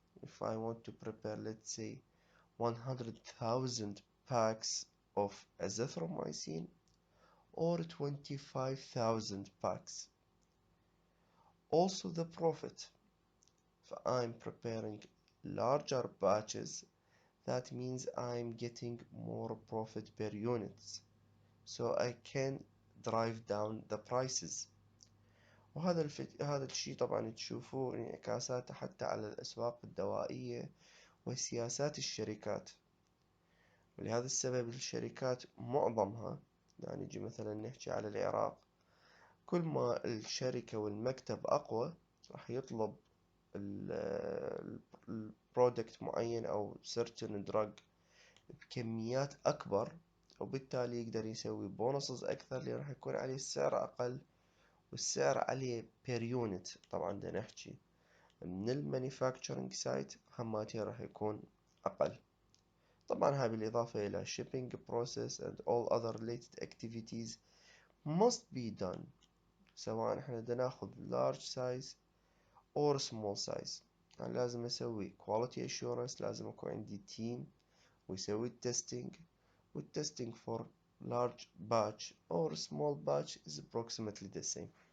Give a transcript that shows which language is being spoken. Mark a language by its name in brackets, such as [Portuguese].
[English] If I want to prepare, let's say 100,000 packs of azithromycin or 25,000 packs. Also the profit. If I'm preparing larger batches, that means I'm getting more profit per unit, so I can drive down the prices. [Arabic] وهذا هذا الشيء طبعا تشوفوه انعكاساته حتى على الأسواق الدوائية وسياسات الشركات. ولهذا السبب الشركات معظمها، يعني نجي مثلا نحكي على العراق، كل ما الشركة والمكتب أقوى راح يطلب البرودكت معين أو [English] certain drug [Arabic] بكميات أكبر، وبالتالي يقدر يسوي بونصز أكثر اللي راح يكون عليه السعر أقل، والسعر عليه [English] per unit. [Arabic] طبعا دا نحكي من المانيفاكتشرنج سايت هماتي راح يكون أقل. طبعا هاي بالإضافة إلى [English] shipping process and all other related activities must be done، [Arabic] سواء احنا دا ناخذ [English] large size or small size. [Arabic] يعني لازم أسوي [English] quality assurance، [Arabic] لازم أكون عندي [English] team [Arabic] ويسوي التستينج، والتستينج [English] for large batch or small batch is approximately the same.